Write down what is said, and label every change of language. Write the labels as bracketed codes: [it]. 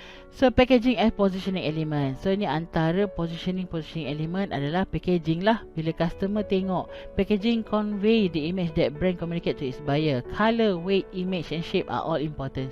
[en] So packaging as positioning element. [ms] So ni antara positioning element adalah packaging lah. Bila customer tengok, [en] packaging convey the image that brand communicate to its buyer. Color, weight, image and shape are all important.